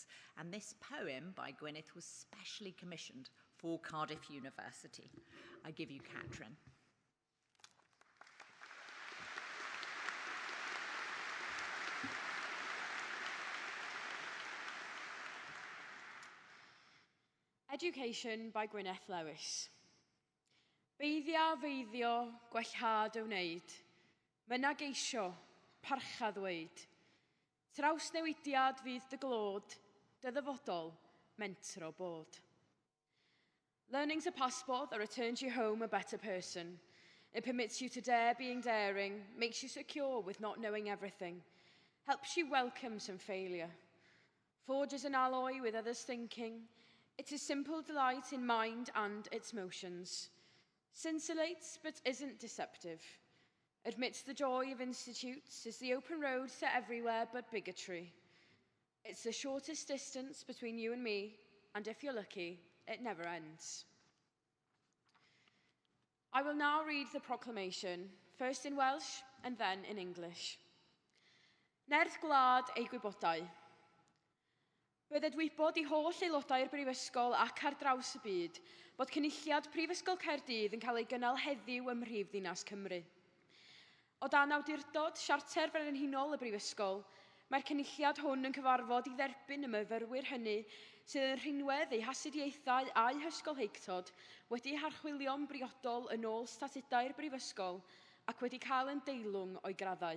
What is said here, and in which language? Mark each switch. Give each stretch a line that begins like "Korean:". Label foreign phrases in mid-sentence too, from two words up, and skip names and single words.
English: And this poem by Gwyneth was specially commissioned for Cardiff University. I give you Catrin. Education by Gwyneth Lewis.
Welsh: Feiddio, gwellhad o wneud. Myna geisio, parcha ddweud. Trawsnewidiad fydd dy glod, dy ddyfodol, mentro bod.
English: Learning's a passport that returns you home a better person. It permits you to dare being daring, makes you secure with not knowing everything, helps you welcome some failure, forges an alloy with others' thinking. It's a simple delight in mind and its motions. Scintillates but isn't deceptive. Admits the joy of institutes is the open road to everywhere but bigotry. It's the shortest distance between you and me, and if you're lucky, it never ends. I will now read the proclamation, first in Welsh and then in English.
Welsh: Nerth gwlad ei gwybodau. Bydd edwybod I holl aelodau'r Brifysgol ac ar draws y byd bod cynulliad Prifysgol Caerdydd yn cael ei gynnal heddiw ym Mhrifddinas Cymru. O dan awdurdod siarter frenhinol y Brifysgol, mae'r cynulliad hwn yn cyfarfod I dderbyn y myfyrwyr hynny sydd yn rhinwedd eu hasidiaethau a'u hysgolheictod wedi harchwilio'n briodol yn ôl statudau'r Brifysgol ac wedi cael yn deilwng o'i graddau.